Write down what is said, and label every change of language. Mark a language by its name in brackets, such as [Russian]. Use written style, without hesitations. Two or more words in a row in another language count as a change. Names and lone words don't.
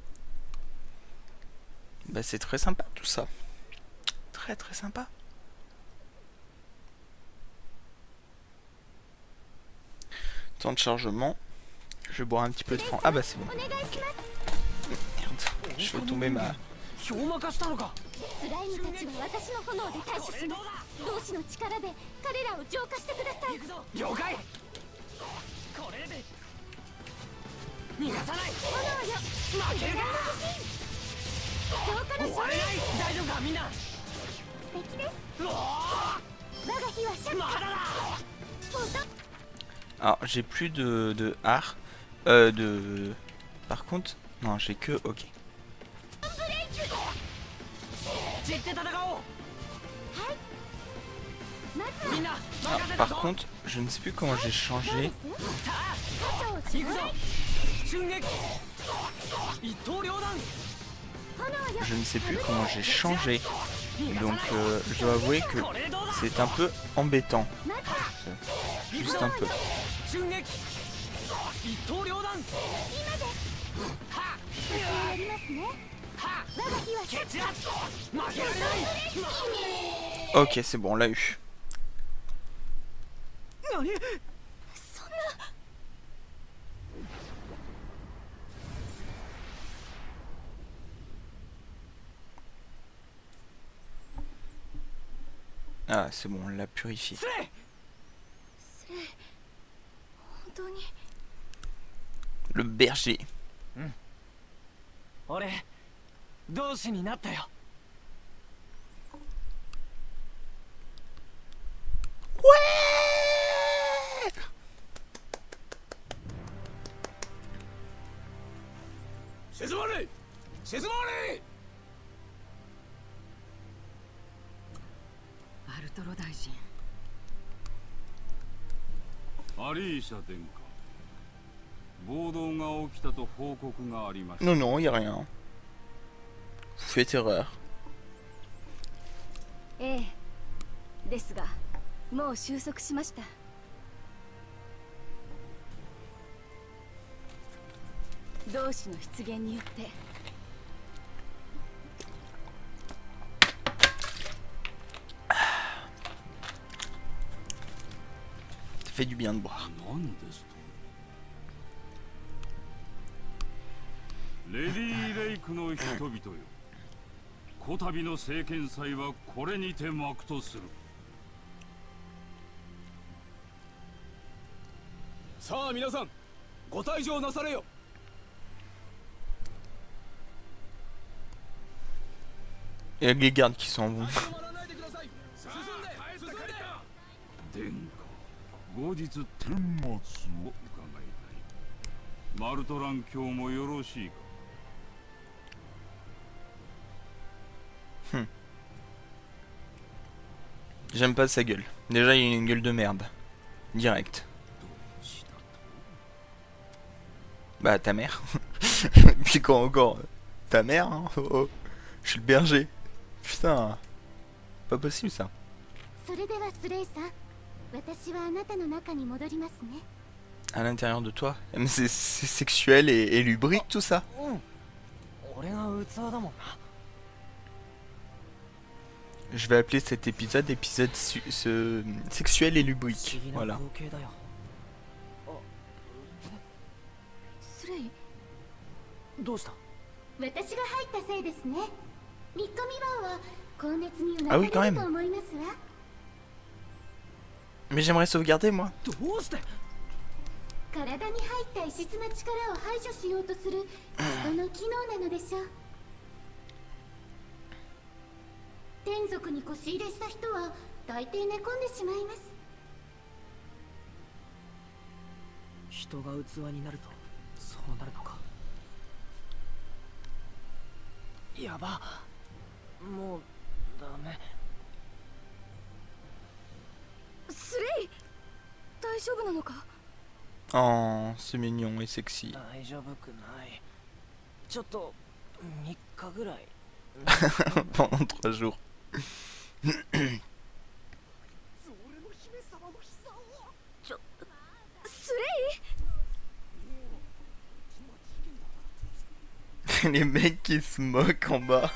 [French] Bah c'est très sympa tout ça. Très sympa. Temps de chargement. Je vais boire un petit peu de franc. Ah bah c'est bon. Merde. Je vais tomber ma... [Japanese] スライムたちは私の炎で対処します。同志の力で彼らを浄化してください。了解。これで逃がさない。炎よ、負けるか。浄化の終われない。大丈夫かみんな。素敵です。うわ我が火はシャッカ。まだだ。本当。 [French] Alors j'ai plus de art. Par contre... Non j'ai que... Ok. Alors, par contre, je ne sais plus comment j'ai changé. Je ne sais plus comment j'ai changé. Donc je dois avouer que c'est un peu embêtant. Juste un peu. [Japanese] 瞬撃一刀両断やりますね我が日はケチラ負けられない [French] Ok, c'est bon, on l'a eu. [Japanese] 何 [French] Ah, c'est bon, on l'a purifié. [Japanese] 失礼本当に [French] Le berger. [Japanese] 俺同志になったよ静まれ静まれ。アルトロ大臣アリーシャ殿下、暴動が起きたと報告がありました。 [French] Non, non, y a rien. Vous faites erreur. [Japanese] ええですがもう収束しました同志の出現によって [French] Ça fait du bien de boire. [Japanese] 何ですと。レディー・レイクの人々よ、こたびの政権祭はこれにて幕とする。さあ皆さん、ご退場なされよ。 [French] Il y a les gardes qui s'en vont. [Japanese] 殿下、後日顛末を伺いたい。マルトラン卿もよろしいか。 [French] J'aime pas sa gueule. Déjà, il a une gueule de merde. Direct. Bah, ta mère. Puis quoi encore? Ta mère, hein. Oh, oh. Je suis le berger. Putain. Pas possible, ça. [Japanese] それではスレイさん私はあなたの中に戻りますね [French] À l'intérieur de toi. Mais c'est sexuel et lubrique, tout ça. [Japanese] うん俺が器だもんな [French] Je vais appeler cet épisode sexuel et [Japanese] 不 [French] lubrique. [Japanese] 思議な [French] Voilà. [Japanese] 光景だよスレイどうした私が入ったせいですね3日未満は高熱にうな [French] Ah [Japanese] さ [French] oui, [Japanese] れ [French] quand [Japanese] る [French] même. [Japanese] と思いますわ [French] Mais j'aimerais sauvegarder, moi. [Japanese] どうして体に入った異質な力を排除しようとする人の機能なのでしょう天族に腰入れした人は大抵寝込んでしまいます人が器になるとそうなるのかやばもうダメスレイ大丈夫なのか [French] Oh, c'est mignon et sexy. [Japanese] 大丈夫くないちょっと3日ぐらい [French] Pendant 3 jours. Les mecs qui se moquent en bas.